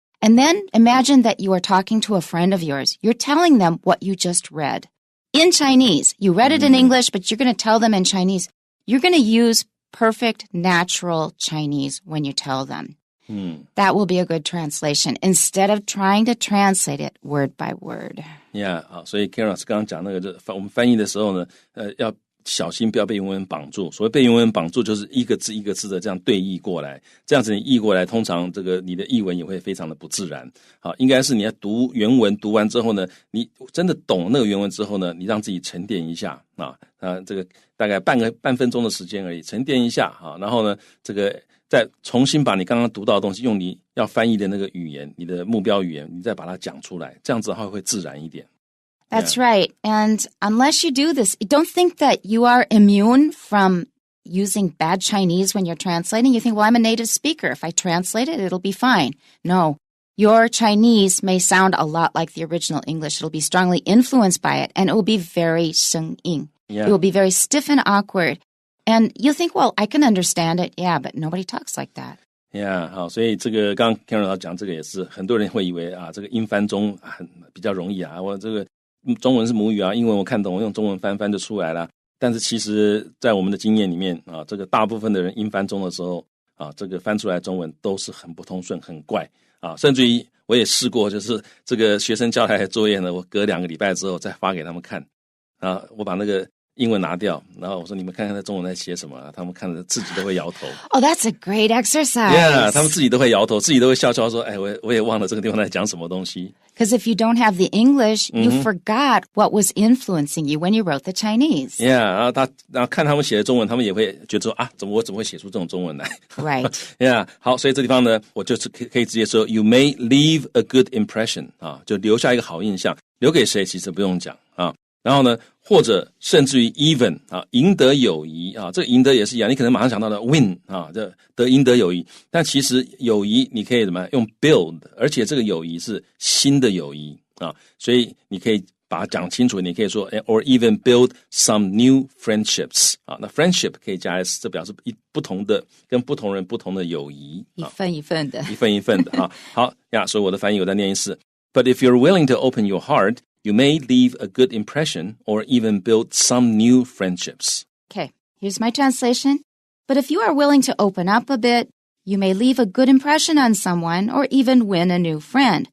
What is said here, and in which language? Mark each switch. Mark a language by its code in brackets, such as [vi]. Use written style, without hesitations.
[en] And then imagine that you are talking to a friend of yours. You're telling them what you just read in Chinese. You read it in English, but you're going to tell them in Chinese. You're going to use perfect, natural Chinese when you tell them. That will be a good translation instead of trying to translate it word by word. [zh] Yeah, 所以 Karen 老师刚刚讲那个，我们翻译的时候呢，要小心不要被原文绑住。所谓被原文绑住，就是一个字一个字的这样对译过来，这样子你译过来，通常这个你的译文也会非常的不自然。应该是你要读原文，读完之后呢，你真的懂那个原文之后呢，你让自己沉淀一下这个大概半分钟的时间而已，沉淀一下然后呢，这个再重新把你刚刚读到的东西用你要翻译的那个语言，你的目标语言，你再把它讲出来，这样子的话会自然一点。 [en] That's right. And unless you do this, don't think that you are immune from using bad Chinese when you're translating. You think, well, I'm a native speaker. If I translate it, it'll be fine. No, your Chinese may sound a lot like the original English. It'll be strongly influenced by it, and it will be very 生硬. Yeah. It will be very stiff and awkward. And you'll think, well, I can understand it. Yeah, but nobody talks like that. [zh] Yeah, 好，所以这个刚刚 Karen 老师讲这个也是，很多人会以为啊，这个英翻中比较容易啊，我这个中文是母语啊，英文我看懂，我用中文翻就出来了。但是其实在我们的经验里面啊，这个大部分的人英翻中的时候啊，这个翻出来的中文都是很不通顺，很怪啊，甚至于我也试过，就是这个学生交来的作业呢，我隔2个礼拜之后再发给他们看啊，我把那个英文拿掉，然后我说你们看看在中文在写什么啊，他们看着自己都会摇头。 [en] Oh, that's a great exercise. [zh] Yeah, 他们自己都会摇头，自己都会笑笑说，哎，我也忘了这个地方在讲什么东西。 [en] Because if you don't have the English, you forgot what was influencing you when you wrote the Chinese. [zh] Yeah, 然后看他们写的中文，他们也会觉得说啊，我怎么会写出这种中文来 [en] Right. [zh] Yeah, 好，所以这地方呢，我就是可以直接说 [en] You may leave a good impression [zh] 啊，就留下一个好印象，留给谁其实不用讲啊。然后呢，或者甚至于 even 啊，赢得友谊啊，这个赢得也是一样，你可能马上想到的 win 啊，这赢得友谊，但其实友谊你可以怎么样用 build， 而且这个友谊是新的友谊啊，所以你可以把它讲清楚，你可以说 [en] or even build some new friendships [zh] 啊，那 friendship 可以加 s， 这表示不同的跟不同人不同的友谊，一份一份的，一份一份的啊。好呀，所以我的翻译我再念一次 [en] ，But if you're willing to open your heart,You may leave a good impression or even build some new friendships. Okay, here's my translation. But if you are willing to open up a bit, you may leave a good impression on someone or even win a new friend.